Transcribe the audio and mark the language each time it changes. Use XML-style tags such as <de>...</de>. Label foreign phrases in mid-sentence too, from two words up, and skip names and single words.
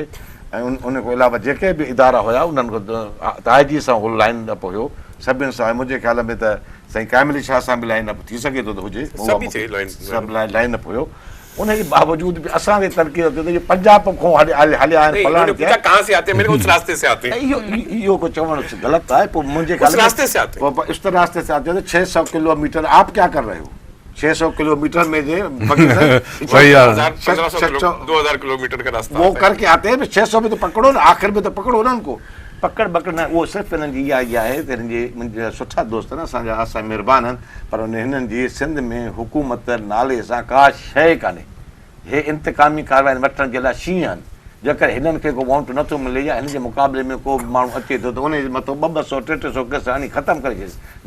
<sd>ऐं उन खां अलावा जेके बि इदारा हुया उन्हनि खां IG सां उहो</sd> <en>line up</en> <sd>हुयो, सभिनि सां। मुंहिंजे ख़्याल में त साईं कामिली शाह सां बि</sd> <en>line up</en> <sd>थी सघे थो त हुजे, सभु</sd> <en>line up</en> <sd>हुयो। उनजे बावजूद भी असांखे तरक़ी नथी, पंजाब खां हलिया आहिनि, फलाण थिया।</sd> <hi>कहाँ से आते हैं? मेरे उस रास्ते से आते हैं।</hi> <sd>इहो को चवण ग़लति आहे। पोइ मुंहिंजे ख़्याल में</sd> <hi>रास्ते से आते हैं, इस रास्ते से आते हैं। 600 किलोमीटर आप क्या कर रहे हो? 600 किलोमीटर में जे 2000 किलोमीटर का रास्ता वो करके आते हैं। 600 में तो पकड़ो ना, आखिर में तो पकड़ो ना उनको।</hi> <sd>पकड़ न उहो सिर्फ़ु हिननि जी इहा आहे त हिननि जे मुंहिंजा सुठा दोस्त आहिनि, असां महिरबान आहिनि, पर हिननि जी सिंध में हुकूमत नाले सां का शइ कान्हे। हे इंतकामी कार्रवाई वठण जे लाइ शींहं आहिनि। जेकर हिननि खे को वाउंट नथो मिले या हिन जे मुक़ाबले में को माण्हू अचे थो त उन जे मथां 200 300 केस आणी ख़तमु करे छॾे।</sd>